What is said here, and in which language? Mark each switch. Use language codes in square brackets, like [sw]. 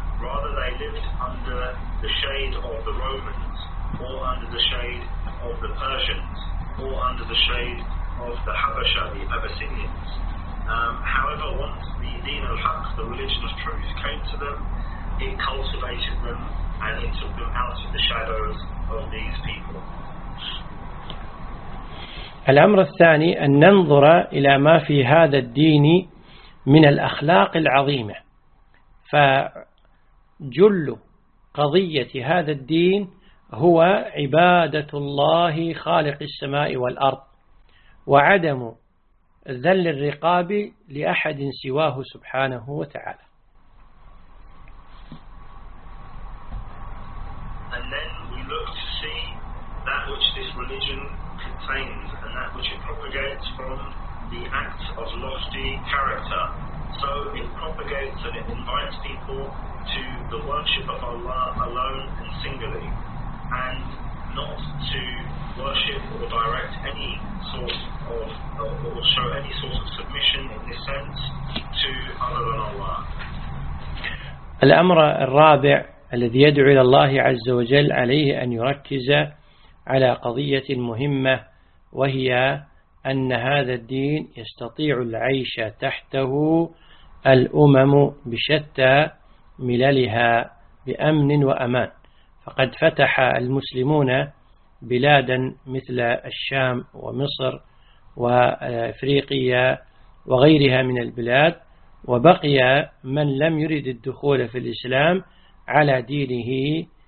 [en] Rather, they lived under the shade of the Romans, or under the shade of the Persians, or under the shade of the Habasha, the Abyssinians. However, once the Deen al-Haq, the religion of truth, came to them, it cultivated them and it took them out of the shadows of these people. [ar] الأمر الثاني أن ننظر إلى ما في هذا الدين من الأخلاق العظيمة. فجل قضية هذا الدين هو عبادة الله خالق السماء والأرض وعدم ذل الرقاب لأحد سواه سبحانه وتعالى. [en] And then we look to see that which this religion contains and that which it propagates from the acts of lofty character. So it propagates and it invites people to the worship of Allah alone and singly, and not to worship or direct any sort of or show any sort of submission in this sense to other than Allah. [ar] الأمر الرابع الذي يدعو إلى الله عز وجل عليه أن يركز على قضية مهمة وهي أن هذا الدين يستطيع العيش تحته الأمم بشتى مللها بأمن وأمان فقد فتح المسلمون بلادا مثل الشام ومصر وأفريقيا وغيرها من البلاد وبقي من لم يرد الدخول في الإسلام على دينه